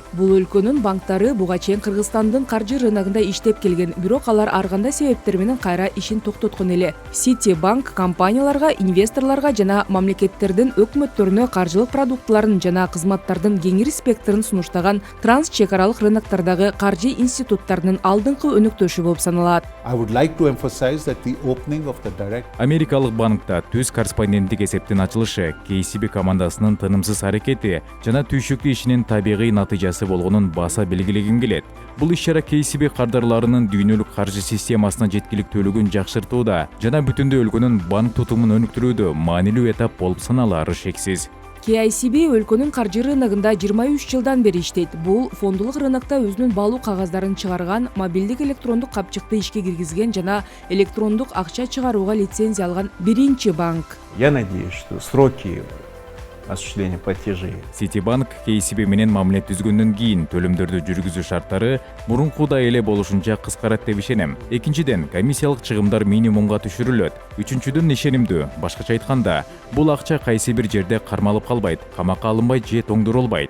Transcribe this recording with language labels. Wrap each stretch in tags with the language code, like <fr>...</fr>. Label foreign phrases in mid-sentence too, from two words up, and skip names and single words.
<ky>Бул өлкөнүн банктары буга чейин Кыргызстандын каржы рыногунда иштеп келген, бирок алар ар кандай себептер менен кайра ишин токтоткон эле. Citibank компанияларга, инвесторлорго жана мамлекеттердин өкмөттөрүнө каржылык продуктыларын жана кызматтардын кеңири спектрин сунуштаган транс чек аралык рыноктордогу каржы институттарынын алдыңкы өнөктөшү болуп саналат.</ky> <en>I would like to emphasize that the opening of the direct</en> <ky>Америкалык банк түз корреспонденттик эсептин ачылышы KICB командасынын тынымсыз аракети жана түйшүктүү ишинин табигый натыйжасы болгонун баса белгилегим келет. Бул иш-чара KICB кардарларынын дүйнөлүк каржы системасына жеткиликтүүлүгүн жакшыртууда жана бүтүндөй өлкөнүн банк тутумун өнүктүрүүдө маанилүү этап болуп саналары шексиз. KICB өлкөнүн каржы рыногунда 23 жылдан бери иштейт. Бул фондулук рынокто өзүнүн баалуу кагаздарын чыгарган, мобилдик электрондук капчыкты ишке киргизген жана электрондук акча чыгарууга лицензия алган биринчи банк.</ky> <ru>Я надеюсь, что сроки осуществления платежей</ru> <ky>Citibank KICB менен мамиле түзгөндөн кийин төлөмдөрдү жүргүзүү шарттары мурункудай эле болушунча кыскарат деп ишенем. Экинчиден, комиссиялык чыгымдар минимумга түшүрүлөт. Үчүнчүдөн, ишенимдүү. Башкача айтканда, бул акча кайсы бир жерде кармалып калбайт, камакка алынбайт же тоңдурулбайт.</ky>